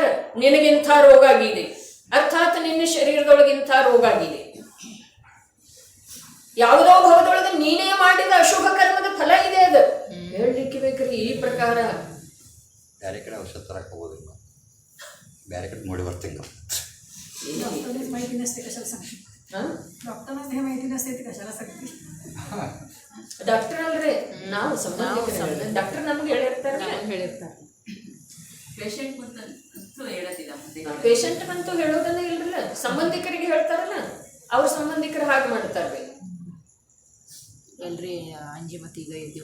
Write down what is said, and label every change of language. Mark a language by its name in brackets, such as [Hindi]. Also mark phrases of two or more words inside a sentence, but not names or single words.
[Kannada] ನಿನಗಿಂಥ ರೋಗ ಆಗಿದೆ, ಅರ್ಥಾತ್ ನಿನ್ನ ಶರೀರದೊಳಗಿಂಥ ರೋಗ ಆಗಿದೆ, ಯಾವುದೋ ಭಾವದೊಳಗೆ ನೀನೇ ಮಾಡಿದ ಅಶುಭ ಕರ್ಮದ ಫಲ ಇದೆ, ಅದು ಹೇಳಲಿಕ್ಕೆ ಬೇಕ್ರಿ. ಈ ಪ್ರಕಾರ ಬೇರೆ ಕಡೆ ಔಷಧ ತರಕ್ಕೆ ಹೋಗೋದಿಲ್ಲ, ಬೇರೆ ಕಡೆ ನೋಡಿ ಬರ್ತೀನಿ ನಾವು. [Marathi] डॉक्टरनेच माहिती नसते कशाला सांगते, डॉक्टरनाच हे माहिती नसते ते कशाला सांगते. [Kannada] ಡಾಕ್ಟರ್ ಅಲ್ರಿ, ನಾವು ಡಾಕ್ಟರ್ ನಮ್ಗೆ ಹೇಳಿರ್ತಾರಲ್ಲ. ಹೇಳಿರ್ತಾರೆ. ಪೇಷಂಟ್ ಅಂತೂ ಹೇಳೋದಿಲ್ಲ. ಮತ್ತೆ ಪೇಷಂಟ್ ಬಂತು ಹೇಳೋದನ್ನ ಇಲ್ರಲ್ಲ, ಸಂಬಂಧಿಕರಿಗೆ ಹೇಳ್ತಾರಲ್ಲ, ಅವ್ರ ಸಂಬಂಧಿಕರು ಹಾಗೆ ಮಾಡ್ತಾರ್ರಿ. ಎಲ್ರಿ ಅಂಜಿಮತಿಗ ಇದ್ದೀವಿ